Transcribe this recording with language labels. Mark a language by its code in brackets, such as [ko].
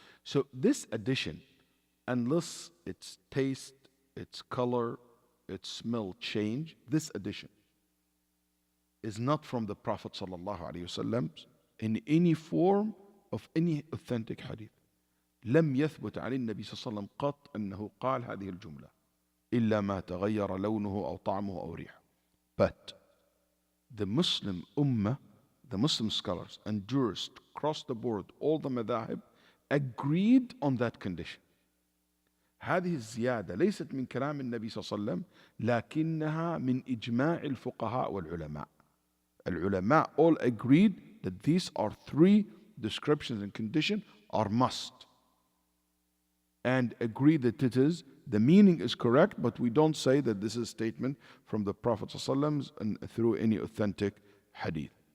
[en] So this addition, unless its taste, its color, its smell change, this addition is not from the Prophet ﷺ in any form of any authentic hadith. [ar] لم يثبت عن النبي صلى الله عليه وسلم قط أنه قال هذه الجملة إلا ما تغير لونه أو طعمه أو ريحه. [en] But the Muslim ummah, the Muslim scholars and jurists across the board, all the madhahib, agreed on that condition. [ar] هذه الزيادة ليست من كلام النبي صلى الله عليه وسلم لكنها من إجماع الفقهاء والعلماء. [en] Al-ulama all agreed that these are three descriptions and conditions are must. And agree that it is, the meaning is correct, but we don't say that this is a statement from the Prophet ﷺ and through any authentic hadith.